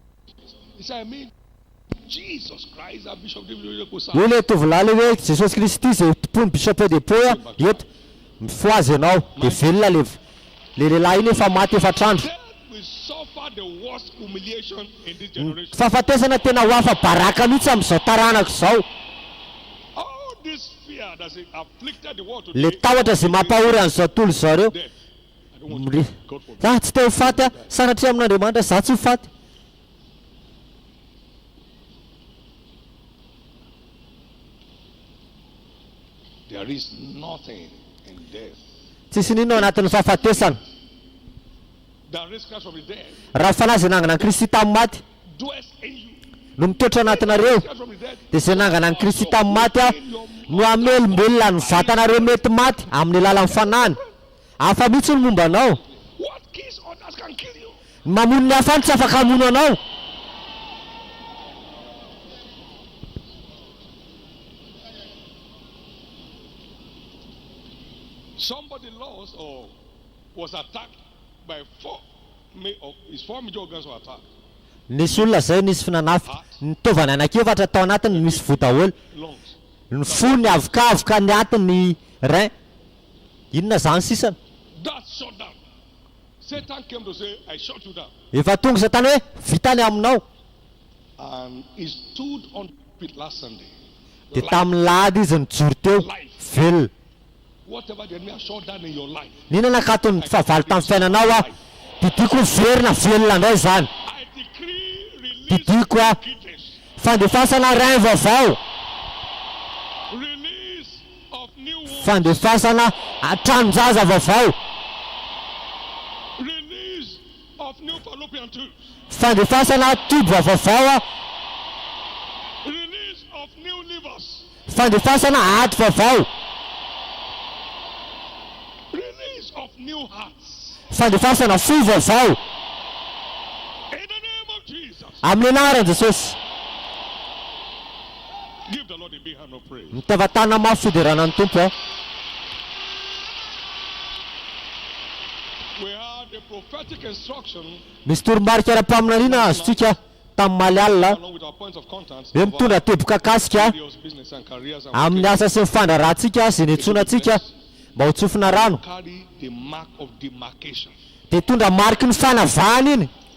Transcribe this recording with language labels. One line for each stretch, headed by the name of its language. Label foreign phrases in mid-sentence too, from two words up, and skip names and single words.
English: He said, I mean, Jesus Christ, that Bishop David
Malagasy: io le tovolahy le hoe Jesosy Kristy zay tompony bishop depoy a eto mifoazy ianao de velona le lehilahy iny efa maty efatrandro.
English: We suffer the worst humiliation in this generation.
Malagasy: Fahafatesana tena ho afa baraka mihitsy amin'izao taranako izao.
English: All this fear that has afflicted the world
Malagasy: Le
English: today.
Malagasy: tahotra zay mampahory an'izao tontolo izao reo.
English: Death. I don't want to God forbid.
Malagasy: Ah, tsy te ho faty a, sanatria amin'Andriamanitra za tsy ho faty.
English: There is nothing in death
Malagasy: Tsisy n'inona ao anatin'ny fahafatesana.
English: that raised Christ from the dead
Malagasy: Raha fanazy nangana an'i Kristy tamin'ny maty
English: dwells in you.
Malagasy: no mitoetra anatinareo,
English: Christ from the dead.
Malagasy: dia izay nangana an'i Kristy tamin'ny maty a no amelombelona ny vatanareo mety maty amin'ny alalan'ny fanany. Hafa mihitsy ny momba anao.
English: What kills others can kill you.
Malagasy: Mamono ny hafa ny tsy afaka hamono anao.
English: Somebody lost or was attacked by his four major organs were attacked.
Malagasy: Nisy olona zay nisy finanafy ny tovana anankiefatra tao anatiny misy vo daholo.
English: Lungs.
Malagasy: Ny fo ny avoka ny atiny rein. Inona zany sisany?
English: That's shut down. Satan came to say, I shut you down.
Malagasy: Efa tonga Satana hoe vitany aminao.
English: And he stood on it last Sunday.
Malagasy: Dia tamin'ny lahady izy nijoro teo velona.
English: Whatever the enemy has shut down in your life,
Malagasy: Nina nakatony favaly tamin'ny fiainanao a, didiko verina velona indray zany.
English: I decree release
Malagasy: Didiko a
English: kidneys,
Malagasy: fandefasana rein vaovao,
English: release of new wombs,
Malagasy: fandefasana tranonjaza vaovao,
English: release of new fallopian tubes,
Malagasy: fandefasana tobo vaovao a,
English: release of new livers,
Malagasy: fandefasana aty vaovao,
English: release of new hearts.
Malagasy: fandefasana fo vaovao.
English: In the name of Jesus,
Malagasy: Amin'ny anaran'i Jesosy.
English: give the Lord a big hand of praise.
Malagasy: Mitavatana mafy fiderana ny tompo a.
English: We had the prophetic instruction
Malagasy: Misy toromarika ara-paminaniana azontsika tamin'ny Malialina
English: along with our points of contact
Malagasy: hoe
English: of
Malagasy: mitondra
English: our
Malagasy: teboka kasika
English: various business and careers and
Malagasy: amin'ny asa sy ny fandrarantsika izay niantsonantsika mba ho tsofina rano.
English: carry the mark of demarcation.
Malagasy: Dia tondra mariky ny fanavahana iny.